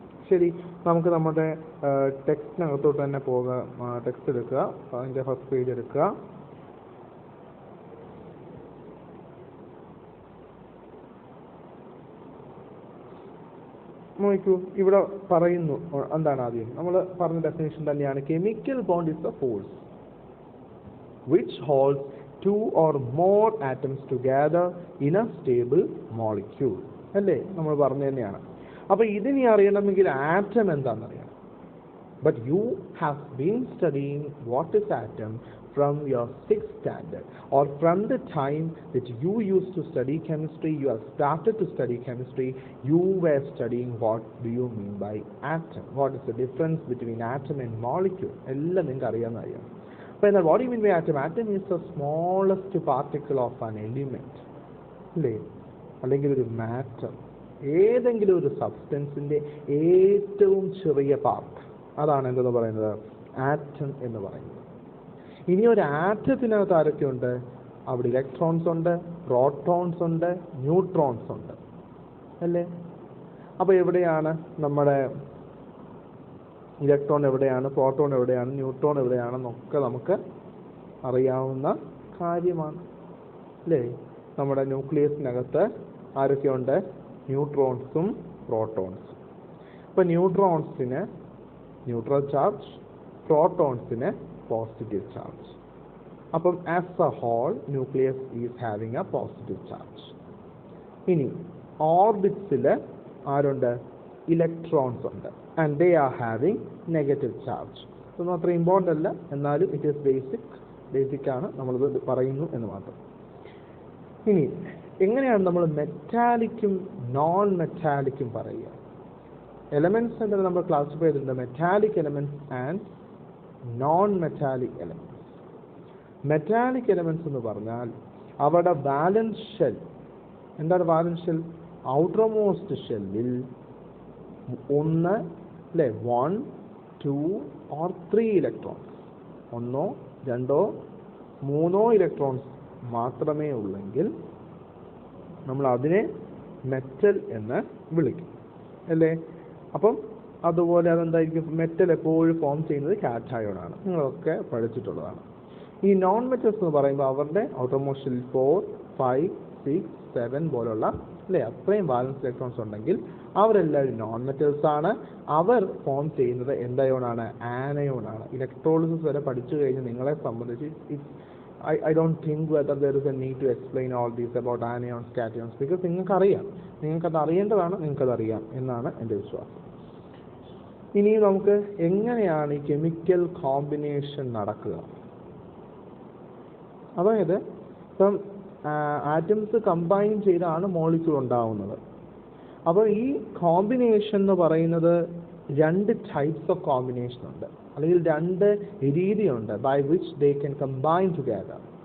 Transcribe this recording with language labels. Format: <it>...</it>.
<ml>ശരി, നമുക്ക് നമ്മുടെ ടെക്സ്റ്റിനകത്തോട്ട് തന്നെ പോകാം. ടെക്സ്റ്റ് എടുക്കുക, അതിൻ്റെ ഫസ്റ്റ് പേജ് എടുക്കുക. നോക്കൂ, ഇവിടെ പറയുന്നു എന്താണ്? ആദ്യം നമ്മൾ പറഞ്ഞ ഡെഫിനേഷൻ തന്നെയാണ്.</ml> <en>Chemical bond is a force which holds two or more atoms together in a stable molecule.</en> <ml>അല്ലേ? നമ്മൾ പറഞ്ഞു തന്നെയാണ്. അപ്പോൾ ഇതിനി അറിയണമെങ്കിൽ ആറ്റം എന്താണെന്ന് അറിയണം.</ml> <en>But you have been studying what is atom from your 6th standard, or from the time that you used to study chemistry, you have started to study chemistry, you were studying what do you mean by atom, what is the difference between atom and molecule.</en> <ml>എല്ലാം നിങ്ങൾക്ക് അറിയാം. അപ്പോൾ എന്നാൽ</ml> <en>what do you mean by atom? Atom is the smallest particle of an element</en> <ml>അല്ലേ? അല്ലെങ്കിൽ ഒരു matter, ഏതെങ്കിലും ഒരു സബ്സ്റ്റൻസിൻ്റെ ഏറ്റവും ചെറിയ പാർട്ട്, അതാണ് എന്തെന്ന് പറയുന്നത്? ആറ്റം എന്ന് പറയുന്നത്. ഇനി ഒരു ആറ്റത്തിനകത്ത് ആരൊക്കെയുണ്ട്? അവിടെ ഇലക്ട്രോൺസ് ഉണ്ട്, പ്രോട്ടോൺസ് ഉണ്ട്, ന്യൂട്രോൺസ് ഉണ്ട് അല്ലേ? അപ്പോൾ എവിടെയാണ് നമ്മുടെ ഇലക്ട്രോൺ, എവിടെയാണ് പ്രോട്ടോൺ, എവിടെയാണ് ന്യൂട്രോൺ, എവിടെയാണെന്നൊക്കെ നമുക്ക് അറിയാവുന്ന കാര്യമാണ് അല്ലേ? നമ്മുടെ ന്യൂക്ലിയസിനകത്ത് ആരൊക്കെയുണ്ട്? ന്യൂട്രോൺസും പ്രോട്ടോൺസും. അപ്പോൾ ന്യൂട്രോൺസിന് ന്യൂട്രൽ ചാർജ്, പ്രോട്ടോൺസിന് പോസിറ്റീവ് ചാർജ്. അപ്പം</ml> <en>As a whole nucleus is having a positive charge.</en> <ml>ഇനി ഓർബിറ്റ്സിൽ ആരുണ്ട്? ഇലക്ട്രോൺസ് ഉണ്ട്,</ml> <en>and they are having negative charge.</en> <ml>ഇതൊന്നും അത്ര ഇമ്പോർട്ടൻ്റ് അല്ല, എന്നാലും</ml> <en>it is basic</en> <ml>ആണ്, നമ്മളിത് പറയുന്നു എന്ന് മാത്രം. ഇനി എങ്ങനെയാണ് നമ്മൾ മെറ്റാലിക്കും നോൺ മെറ്റാലിക്കും പറയുക? എലമെന്റ്സ് എന്ന് നമ്മൾ ക്ലാസിഫൈ ചെയ്തിട്ടുണ്ട്</ml> <en>Metallic elements and non metallic elements.</en> <ml>Metallic elements എന്ന് പറഞ്ഞാൽ അവരുടെ വാലൻസ് ഷെൽ, എന്താണ് വാലൻസ് ഷെൽ? ഔട്ടർമോസ്റ്റ് ഷെല്ലിൽ ഒന്ന്, അല്ലേ, 1, 2 or 3 ഇലക്ട്രോൺസ്, 1, 2, 3 ഇലക്ട്രോൺസ് മാത്രമേ ഉള്ളെങ്കിൽ നമ്മൾ അതിനെ മെറ്റൽ എന്ന് വിളിക്കും, അല്ലേ? അപ്പം അതുപോലെ അതെന്തായിരിക്കും? മെറ്റൽ എപ്പോഴും ഫോം ചെയ്യുന്നത് കാറ്റയോൺ ആണ്, നിങ്ങളൊക്കെ പഠിച്ചിട്ടുള്ളതാണ്. ഈ നോൺ മെറ്റൽസ് എന്ന് പറയുമ്പോൾ അവരുടെ ഔട്ടർമോസ്റ്റ് ഷെല്ലിൽ 4, 5, 6, 7 പോലുള്ള, അല്ലേ, അത്രയും വാലൻസ് ഇലക്ട്രോൺസ് ഉണ്ടെങ്കിൽ അവരെല്ലാവരും നോൺ മെറ്റൽസ് ആണ്. അവർ ഫോം ചെയ്യുന്നത് എന്തയോണാണ്? ആനയോൺ ആണ്. ഇലക്ട്രോളിസിസ് വരെ പഠിച്ചു കഴിഞ്ഞ് നിങ്ങളെ സംബന്ധിച്ച്</ml> <en>I don't think whether there is a need to explain all these about anions, cations, because</en> <ml>നിങ്ങൾക്കത് അറിയേണ്ടതാണ്, നിങ്ങൾക്കത് അറിയാം എന്നാണ് എൻ്റെ വിശ്വാസം. ഇനി നമുക്ക് എങ്ങനെയാണ് ഈ കെമിക്കൽ കോമ്പിനേഷൻ നടക്കുക? അതായത് ഇപ്പം ആറ്റംസ് കമ്പൈൻ ചെയ്താണ് മോളിക്യൂൾ ഉണ്ടാവുന്നത്. അപ്പോൾ ഈ കോമ്പിനേഷൻ എന്ന് പറയുന്നത്</ml> <en>2 types of combination</en> <ml>ഉണ്ട്, അല്ലെങ്കിൽ 2 രീതിയുണ്ട്</ml> <en>by which they can combine together.</en>